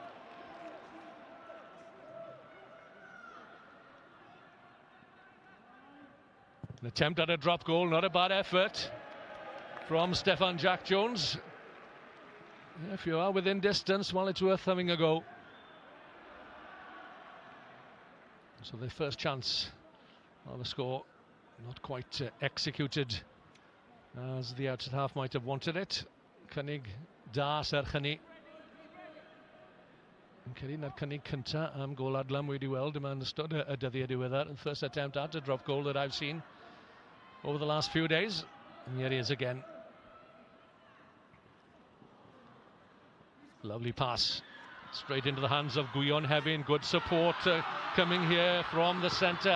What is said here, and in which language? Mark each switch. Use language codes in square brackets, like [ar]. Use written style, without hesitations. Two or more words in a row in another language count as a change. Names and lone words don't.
[en] An attempt at a drop goal, not a bad effort from Stefan Jack Jones. If you are within distance, well, it's worth having a go. So the first chance of a score, not quite executed as the outside half might have wanted it. [cy] Cynnig da serchyni. Yn cael un ar cynnig cynta am gol adlam wedi weld yma yn ystod y dyddiau diweddar. [en] And first attempt at a drop goal that I've seen over the last few days. And here he is again. Lovely pass. Straight into the hands of Gwion Hefin. Good support coming here from the centre.